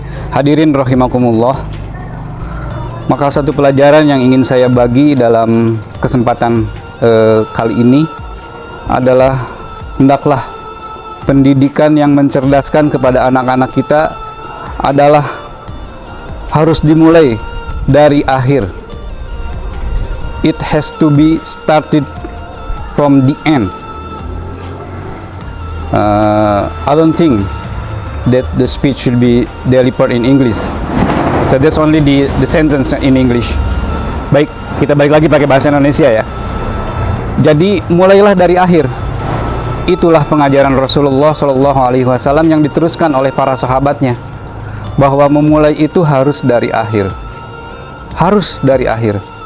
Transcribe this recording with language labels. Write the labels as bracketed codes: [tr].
[id] Hadirin rahimakumullah, maka satu pelajaran yang ingin saya bagi dalam kesempatan kali ini adalah hendaklah pendidikan yang mencerdaskan kepada anak-anak kita adalah harus dimulai dari akhir. [en] It has to be started from the end. I don't think that the speech should be delivered in English. So that's only the sentence in English. [id] Baik, kita balik lagi pakai bahasa Indonesia ya. Jadi mulailah dari akhir. Itulah pengajaran Rasulullah Shallallahu Alaihi Wasallam yang diteruskan oleh para sahabatnya, bahwa memulai itu harus dari akhir. Harus dari akhir.